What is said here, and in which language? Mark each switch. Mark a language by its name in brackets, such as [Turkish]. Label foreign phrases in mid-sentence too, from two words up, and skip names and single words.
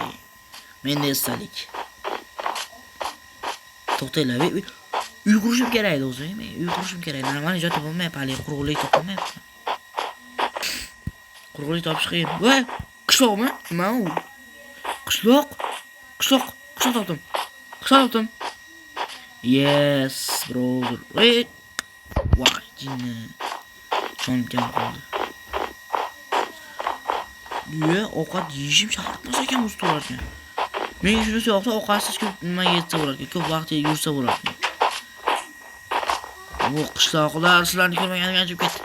[Uzbek] Menda esalik. To'xtanglar. Uy qurishim kerak edi o'zi. Uy qurishim kerak. Normal ijod bo'lmayapti, hali quruqlik topolmayapti. Quruqlik topish qiyin. Voy, qishloqmi? Nima u? Qishloq topdim. [English] Yes, brother. Wait. [Uzbek] Voy, jinni. Cho'nkim qoldi. Ovqat yeyishim shart bo'lsa ekan o'zi to'larkan. Men shunisi yo'qsa ovqatsiz ko'p nima yetsa bo'larkan, ko'p vaqt yursa bo'larkan. Bu qishloqlar sizlarni ko'rmaganiga anjib ketdi.